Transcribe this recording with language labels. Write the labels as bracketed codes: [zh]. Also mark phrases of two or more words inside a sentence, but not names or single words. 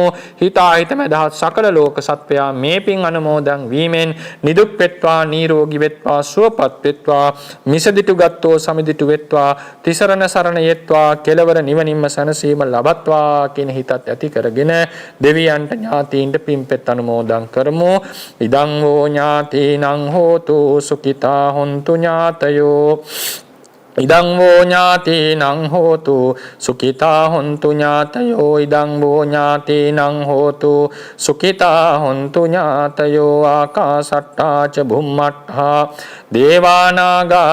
[si] හිතාහිත මදහත් සකල ලෝක සත්වයා මේ පින් අනුමෝදන් වීමෙන් නිදුක් වෙත්වා නිරෝගී වෙත්වා සුවපත් වෙත්වා මිසදිටු ගත්තෝ සමිදිටු වෙත්වා තිසරණ සරණ යෙත්වා කෙලවර නිවනින්ම සැනසීම ලබත්වා කියන හිතත් ඇති කරගෙන දෙවියන්ට ඥාතීන්ට පින්පෙත් අනුමෝදන් කරමු. [pi] ඉදං වූ ඥාතීනං හෝතු සුඛිතා හොන්තු ඥාතයෝ ඉදං වූ ඥාතීනං හෝතු සුඛිතා හොන්තු ඥාතයෝ ඉදං වූ ඥාතීනං හෝතු සුඛිතා හොන්තු ඥාතයෝ ආකාසට්ටා ච භුම්මට්ඨා දේවානාගා